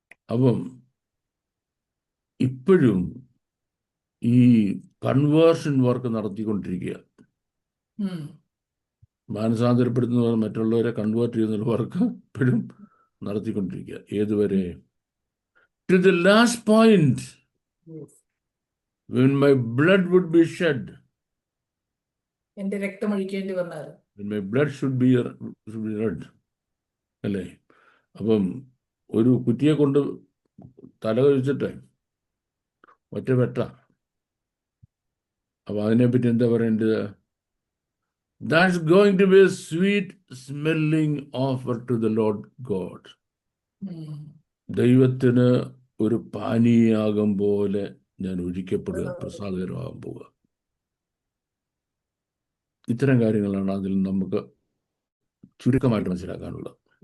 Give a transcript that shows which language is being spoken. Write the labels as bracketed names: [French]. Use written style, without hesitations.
[Malayalam] അപ്പം ഇപ്പോഴും ഈ കൺവേർഷൻ വർക്ക് നടത്തിക്കൊണ്ടിരിക്കുക. ഉം. മാനസാന്തരപ്പെടുത്തുന്ന മറ്റുള്ളവരെ കൺവേർട്ട് ചെയ്യുന്ന വർക്ക് ഇപ്പോഴും നടത്തിക്കൊണ്ടിരിക്കുക. ഏതുവരെ? [English] To the last point, Yes. when my blood would be shed, [Malayalam] എന്റെ രക്തം ഒഴിക്കേണ്ടി വന്നാൽ. [English] My blood should be red. അല്ലേ? [Malayalam] അപ്പം ഒരു കുറ്റിയെ കൊണ്ട് തല കഴിച്ചിട്ട് ഒറ്റ വെട്ട. അപ്പം അതിനെപ്പറ്റി എന്താ പറയേണ്ടത്? [English] That's going to be a sweet smelling offer to the Lord God. [Malayalam] ദൈവത്തിന് ഒരു പാനീയാകം പോലെ ഞാൻ ഒഴിക്കപ്പെടുക, പ്രസാദകരമാകാൻ പോവുക. ഇത്തരം കാര്യങ്ങളാണ് അതിൽ നമുക്ക് ചുരുക്കമായിട്ട് മനസ്സിലാക്കാനുള്ളത്.